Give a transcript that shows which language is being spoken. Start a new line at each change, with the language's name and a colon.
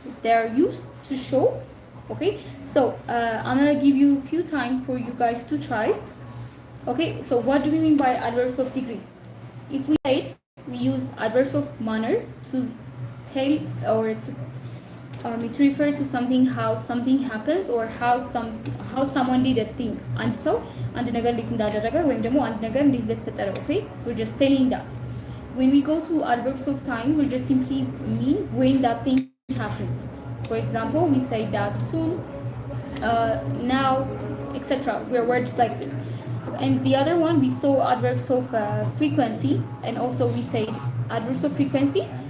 English: They are used to show. Okay, so I'm gonna give you a few time for you guys to try. Okay, so what do we mean by adverbs of degree? If we said we used adverbs of manner to tell or to refer to something, how something happens, or how someone did a thing.
Amharic: And so አንድ ነገር እንዴት እንዳደረገ ወይም ደግሞ አንድ ነገር እንዴት እንደተፈጠረ, okay?
English: We're just telling that. When we go to adverbs of time, we just simply mean when that thing happens. For example, we say that soon, now, etc. We're words like this. And the other one, we saw adverbs of frequency, and also we said adverbs of frequency.